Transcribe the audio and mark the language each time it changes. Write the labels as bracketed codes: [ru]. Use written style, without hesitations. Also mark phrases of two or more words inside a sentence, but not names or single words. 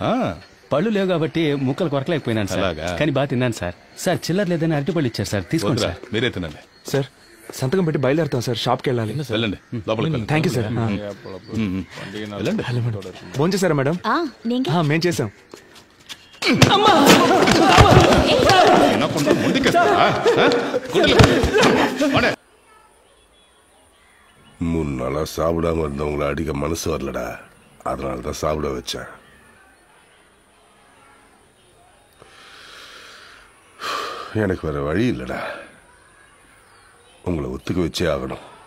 [te] పళ్ళు లేవు కాబట్టి ముక్కలు కొరకలేకపోయినాను సార్, కానీ బాగా తిన్నాను సార్. సార్ చిల్లర లేదని అరటిపళ్ళు ఇచ్చారు సార్, తీసుకోండి సార్. మీరే తినండి సార్. సంతకం పెట్టి బయలుదేరుతాం సార్, షాప్కి వెళ్ళాలి. వెళ్ళండి, లోపలికి. [en] thank you sir. [te] వెళ్ళండి. ఫోన్ చేశారా మేడం? మేం చేసాం. [ta] மூணு நாளா சாப்பிடாம இருந்தவங்களை அடிக்க மனசு வரலடா, அதனாலதான் சாப்பிட வச்சேன். எனக்கு வேற வழி இல்லடா, உங்களை ஒத்துக்க வச்சே ஆகணும்.